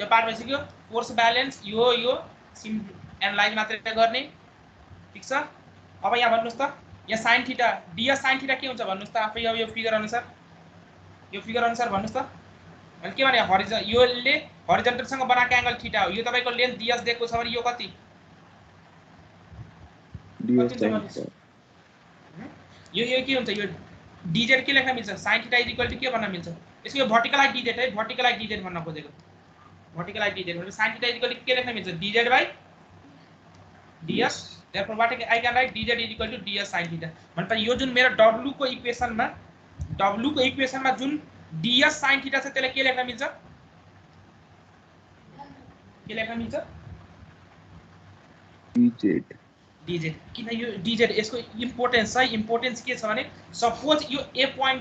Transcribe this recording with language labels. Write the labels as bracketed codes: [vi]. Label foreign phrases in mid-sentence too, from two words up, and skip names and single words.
[ne] पार्ट भइसक्यो [en] force balance [ne] यो एनालाइज मात्रै गर्ने ठीक छ अब यहाँ भन्नुस् त यहाँ sin थीटा ds sin थीटा के हुन्छ भन्नुस् त आफै अब यो फिगर अनुसार भन्नुस् त अनि के भने योले हरिजन्टल सँग बनाएको एंगल थीटा हो यो तपाईको लेन्थ ds दिएको छ भने यो कति ds यो के हुन्छ यो dz के लेख्न मिल्छ sin थीटा [en] is equal to [ne] के भन्न मिल्छ यसको यो [en] vertical height [ne] dz है [en] vertical height [ne] dz भन्न खोजेको [en] vertical height [ne] dz भने sin थीटा [en] is equal to [ne] के लेख्न मिल्छ [en] dz by ds therefore what I can write dz is equal to ds sin theta [ne] भनेपछि यो जुन मेरो w को इक्वेसनमा जुन [en] ds sin theta [ne] छ त्यसलाई के लेख्न मिल्छ dz किन यो dz यसको इम्पोर्टेन्स के छ भने सपोज यो a पोइन्ट